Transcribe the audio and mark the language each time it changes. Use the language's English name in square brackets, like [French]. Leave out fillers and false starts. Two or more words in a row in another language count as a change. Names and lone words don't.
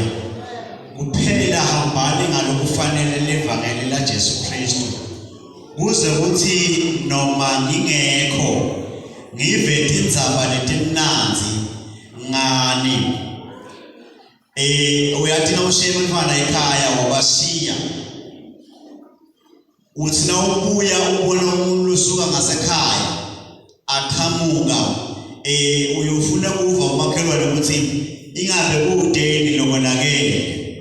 [Swati] Kuphela hambani ngalokufanele livangeli laJesu Kristu. Kuze kuthi noma ngingekho ngive tindzaba letimnandzi ngani. Uyathi nawushiye umfana ekhaya wabashiya, uthi nawubuya ubona umuntu usuka ngasekhaya aqhamuka, uyofuna kuva umakhelwane ukuthi ingabe kudeni lokonakele.